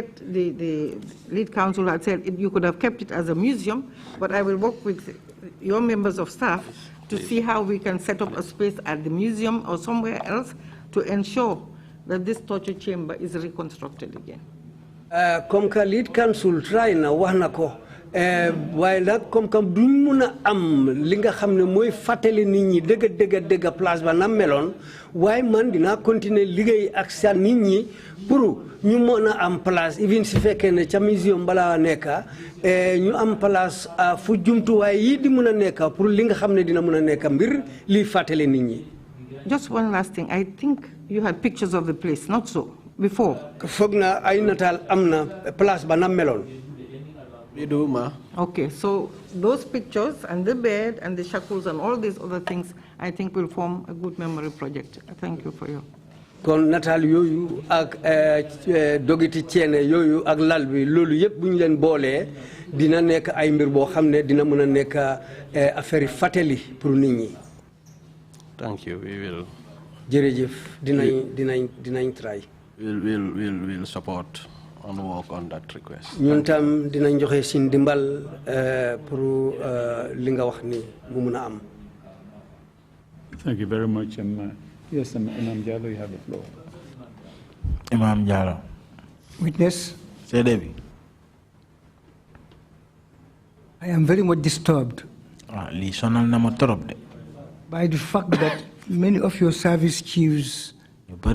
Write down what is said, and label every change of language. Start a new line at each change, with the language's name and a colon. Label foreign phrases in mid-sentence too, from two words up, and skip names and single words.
English: The lead council had said you could have kept it as a museum, but I will work with your members of staff to see how we can set up a space at the museum or somewhere else to ensure that this torture chamber is reconstructed again.
French: Comme que
English: lead council
Wolof: try na wax na ko waaye nag comme que duñ mun a am li nga xam ne mooy fàttali nit ñi dëgg place ba na meloon waaye man dinaa continuer liggéey ak sa nit ñi pour ñu mën a am place even si fekkee ne ca museum balaa nekka ñu am place fu jumtuwaay yi di mun a nekka pour li nga xam ne dina mun a nekka mbir liy fàttali nit ñi.
English: Just one last thing. I think you had pictures of the place, not so, before.
Wolof: Foog na ay nataal am na place ba na meloon.
English: Okay, so those pictures and the bed and the shackles and all these other things, I think will form a good memory project. Thank you for your.
Wolof: Kon nataal yooyu ak dogiti ceene yooyu ak lal bi loolu yëpp bu ñu leen boolee dina nekk ay mbir boo xam ne dina mën a nekk affaire yi fàttali pour nit ñi.
English: Thank you. We will.
Wolof: Jërëjëf dinañ try.
English: We'll support and work on that request.
Wolof: Ñun tam dinañ joxe sin dimbal pour li nga wax ni mu mun a am.
English: Thank you very much. Yes, Imam Jallo, you have the floor. Imam Jallo. Witness. Say Debbie. I am very much disturbed by the fact that many of your service chiefs who